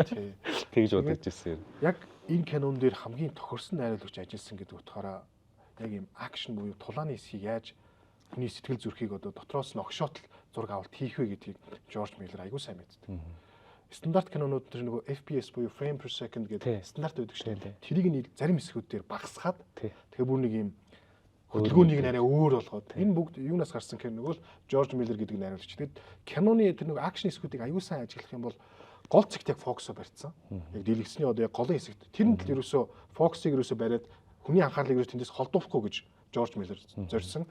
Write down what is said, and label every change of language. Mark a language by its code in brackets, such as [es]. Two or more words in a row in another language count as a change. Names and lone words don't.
[mn] Тэгж бодож ирсэн. Яг энэ кинон дээр хамгийн тохирсон найруулагч ажилласан гэдэг утгаараа яг юм акшн буюу тулааны хэсгийг яаж хүний сэтгэл зүрхийг одоо дотроос нь огшоотл зураг авалт хийх вэ гэдгийг Жорж Миллер аягүй сайн мэддэг. Стандарт кинонууд дээр нөгөө FPS буюу [en] frame per second [mn] гэдэг стандарт байдаг шүү дээ. Тэрийг нь зарим хэсгүүд дээр багасгаад тэгээ бүр нэг юм хөдөлгөөнийг нэрээ өөр болгоод энэ бүгд юунаас гарсан гэх нэг бол Жорж Миллер гэдэг найруулагч. Тэгэд киноны тэр нөгөө акшн хэсгүүдийг аягүй сайн ажиллах юм бол гол зэгт яг фокусоо барьсан. Яг дэлгэцний одоо яг голын хэсэгт тэрэнд л ерөөсөө фокусыг ерөөсөө бариад хүний анхаарлыг ерөөс тэндээс холдуулахгүй гэж Жорж Миллер зорьсон.